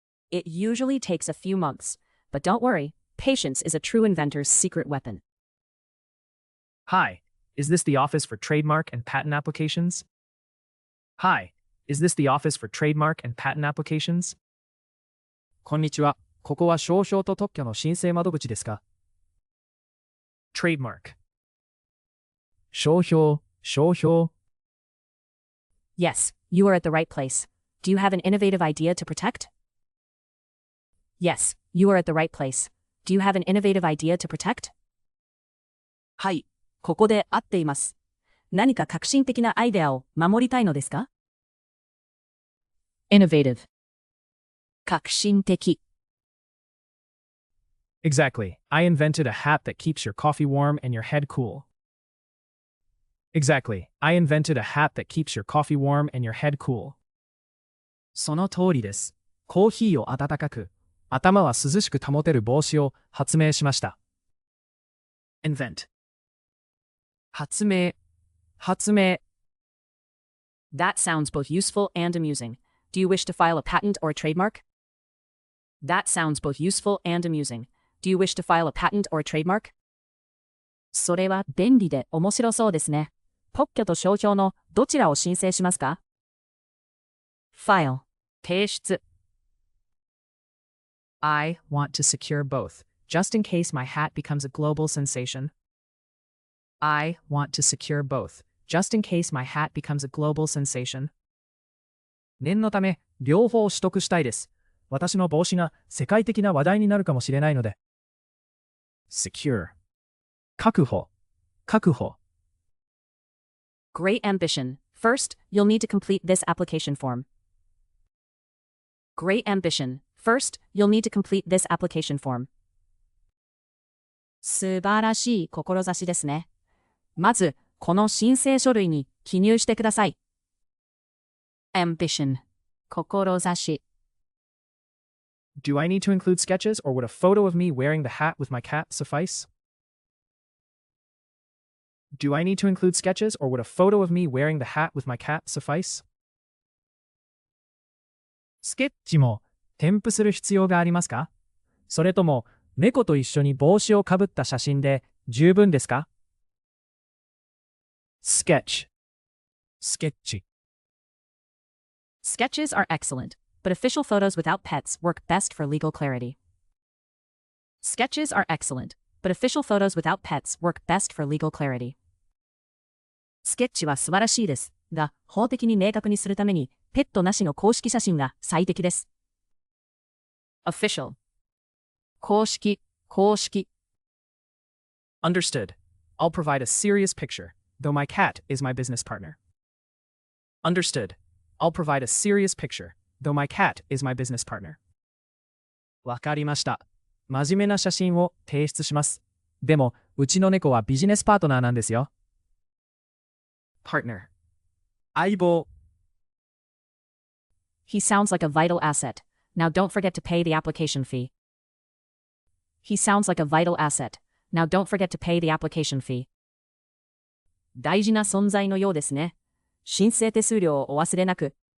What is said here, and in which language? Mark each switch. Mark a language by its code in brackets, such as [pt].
[en] It usually takes a few months, but don't worry, patience is a true inventor's secret weapon. Hi, is this the office for trademark and patent applications? Hi, is this the office for trademark and patent applications? [ja] こんにちは。ここは商標と特許の申請窓口ですか? [en] Trademark. 商標. Yes, you are at the right place. Do you have an innovative idea to protect? Yes, you are at the right place. Do you have an innovative idea to protect? [ja] はい、ここで合っています。何か革新的なアイデアを守りたいのですか? [en] Innovative. 革新的. Exactly. I invented a hat that keeps your coffee warm and your head cool. Exactly. I invented a hat that keeps your coffee warm and your head cool. [ja] その通りです。コーヒーを温かく、頭は涼しく保てる帽子を発明しました。 [en] invent. 発明。 That sounds both useful and amusing. Do you wish to file a patent or a trademark? That sounds both useful and amusing. Do you wish to file a patent or a trademark? [ja] それは便利で面白そうですね。特許と商標のどちらを申請しますか? [en] File. 提出。 I want to secure both, just in case my hat becomes a global sensation. I want to secure both, just in case my hat becomes a global sensation. [ja] 念のため、両方取得したいです。私の帽子が世界的な話題になるかもしれないので。 [en] secure. 確保。 Great ambition. First, you'll need to complete this application form. Great ambition. First, you'll need to complete this application form. [ja] 素晴らしい志ですね。まず、この申請書類に記入してください。 [en] Ambition. 志。 Do I need to include sketches, or would a photo of me wearing the hat with my cat suffice? Do I need to include sketches, or would a photo of me wearing the hat with my cat suffice? [ja] スケッチも添付する必要がありますか?それとも猫と一緒に帽子をかぶった写真で十分ですか? [en] Sketch. スケッチ。 Sketches are excellent, but official photos without pets work best for legal clarity. Sketches are excellent, but official photos without pets work best for legal clarity. [ja] スケッチは素晴らしいです。が、法的に明確にするために、ペットなしの公式写真が最適です。 [en] Official. 公式。 Understood. I'll provide a serious picture, though my cat is my business partner. Understood. I'll provide a serious picture, though my cat is my business partner. [ja] わかりました。真面目な写真を提出します。でも、うちの猫はビジネスパートナーなんですよ。 [en] Partner. [ja] 相棒。 [en] He sounds like a vital asset. Now don't forget to pay the application fee. He sounds like a vital asset. Now don't forget to pay the application fee. [ja] 大事な存在のようですね。申請手数料をお忘れなく。